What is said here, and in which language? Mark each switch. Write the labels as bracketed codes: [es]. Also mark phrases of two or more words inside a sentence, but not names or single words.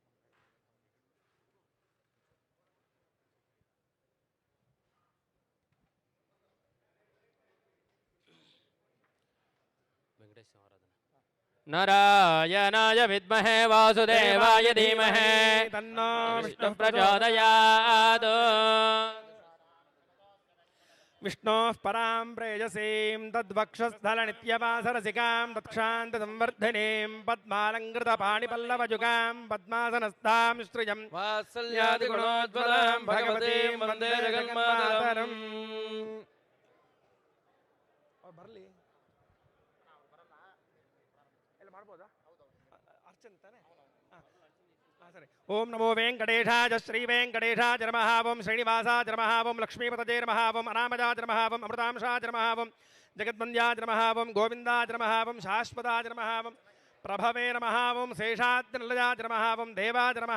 [te] వెంకటేశ్వర ఆరాధన. [sa] नारायणाय विद्महे वासुदेवाय धीमहि तन्नो विष्णुः प्रचोदयात्. विष्णोः परां प्रेयसीं तद्वक्षस्थलनित्यवासरसिकां तत्क्षान्तसंवर्धिनीं पद्मालङ्कृतपाणिपल्लवजुगां पद्मासनस्थां श्रियं वात्सल्यादिगुणोज्ज्वलां भगवतीं वन्दे जगन्मातरम्. [kn] ಬರಲಿ ಎಲ್ಲ ಮಾಡ್ಬೋದಾ? ಅರ್ಚನೆ ತಾನೆ? ಸರಿ. [sa] ಓಂ ನಮೋ ವೆಂಕಟೇಶಾಯ ಶ್ರೀ ವೆಂಕಟೇಶಾಯ ನಮಃ. ಓಂ ಶ್ರೀನಿವಾಸಾಯ ನಮಃ. ಓಂ ಲಕ್ಷ್ಮೀಪತಯೇ ನಮಃ. ಓಂ ಅನಾಮಜಾಯ ನಮಃ. ಓಂ ಅಮೃತಾಂಶಾಯ ನಮಃ. ಓಂ ಜಗದ್ವಂದ್ಯಾಯ ನಮಃ. ಓಂ ಗೋವಿಂದಾಯ ನಮಃ. ಓಂ ಶಾಶ್ವತಾಯ ನಮಃ. ಓಂ ಪ್ರಭವೇ ನಮಃ. ಓಂ ಶೇಷಾದ್ರಿಲಯಾಯ ನಮಃ. ಓಂ ದೇವಾಯ ನಮಃ.